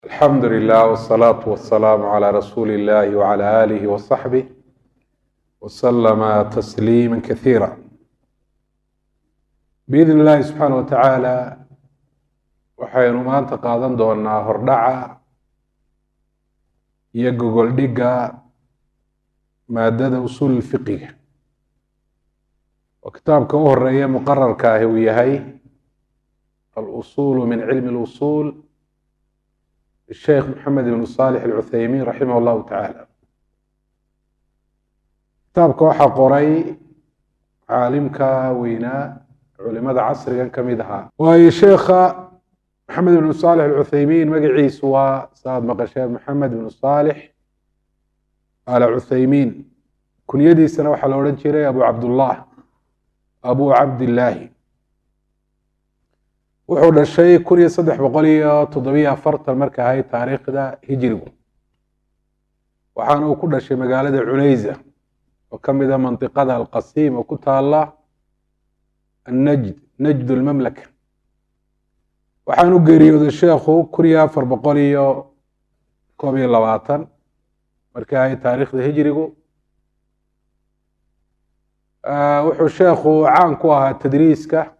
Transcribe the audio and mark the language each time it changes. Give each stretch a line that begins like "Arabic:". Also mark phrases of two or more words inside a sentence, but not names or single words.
Arabic: الحمد لله والصلاة والسلام على رسول الله وعلى آله وصحبه وسلم تسليما كثيرا. بإذن الله سبحانه وتعالى
Somali: waxaynu maanta qaadan doonaa hordhaca iyo gogoldhigga maadada usuul fiqiga oo kitaabka u horeeya muqararka ahi uu yahay
Arabic: الأصول من علم الأصول
Somali: الشيخ محمد بن صالح العثيمين
Arabic: رحمه الله تعالى.
Somali: kitaabka waxaa qoray caalimka weynaa culimada casrigan ka mid ahaa waayo sheekha محمد بن صالح العثيمين magaciisu waa saad maqasheen محمد بن صالح العثيمين kunyadiisana waxaa la odhan jiray أبو عبد الله أبو عبد الله wuxuu dhashay 1374 marka ahay taariikhda hijrigu waxaana uu ku dhashay magaalada Cunayza oo ka mid ah mantiqada al-Qasim oo ku taala najd al-mamlaka waxaanu geeriyooday sheekhu 1421 marka ahay taariikhda hijrigu wuxuu sheekhu caan ku ahaa tadriiska